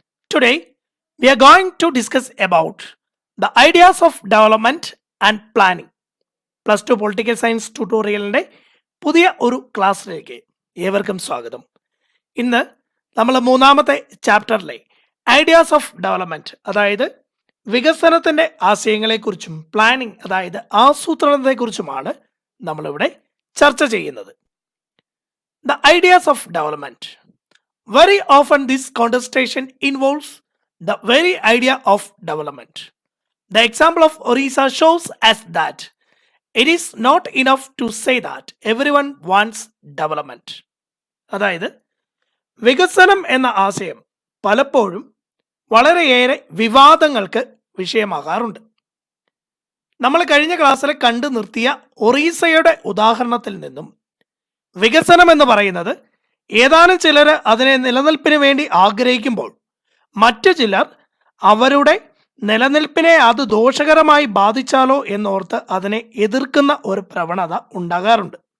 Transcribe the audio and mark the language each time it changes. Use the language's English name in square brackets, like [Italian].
[English] Today we are going to discuss about the ideas of development and planning. [Malayalam] Plus 2 Political Science tutorialന്റെ പുതിയ ഒരു ക്ലാസ്സിലേക്ക് ഏവർക്കും സ്വാഗതം. ഇന്ന് നമ്മൾ മൂന്നാമത്തെ ചാപ്റ്ററിലെ [English] ideas of development, [Malayalam] അതായത് വികസനത്തിന്റെ ആശയങ്ങളെക്കുറിച്ചും പ്ലാനിംഗ് അതായത് ആസൂത്രണത്തെക്കുറിച്ചുമാണ് നമ്മളിവിടെ ചർച്ച ചെയ്യുന്നത്. [English] The ideas of development. Very often this contestation involves the very idea of development. The example of Orissa shows us that it is not enough to say that everyone wants development. [Malayalam] അതായത് വികസനം എന്ന ആശയം പലപ്പോഴും വളരെയേറെ വിവാദങ്ങൾക്ക് വിഷയമാകാറുണ്ട്. നമ്മൾ കഴിഞ്ഞ ക്ലാസ്സിൽ കണ്ടു നിർത്തിയ ഒറീസയുടെ ഉദാഹരണത്തിൽ നിന്നും വികസനം എന്ന് പറയുന്നത് ഏതാനും ചിലർ അതിനെ നിലനിൽപ്പിന് വേണ്ടി ആഗ്രഹിക്കുമ്പോൾ മറ്റു ചിലർ അവരുടെ നിലനിൽപ്പിനെ അത് ദോഷകരമായി ബാധിച്ചാലോ എന്നോർത്ത് അതിനെ എതിർക്കുന്ന ഒരു പ്രവണത ഉണ്ടാകാറുണ്ട്.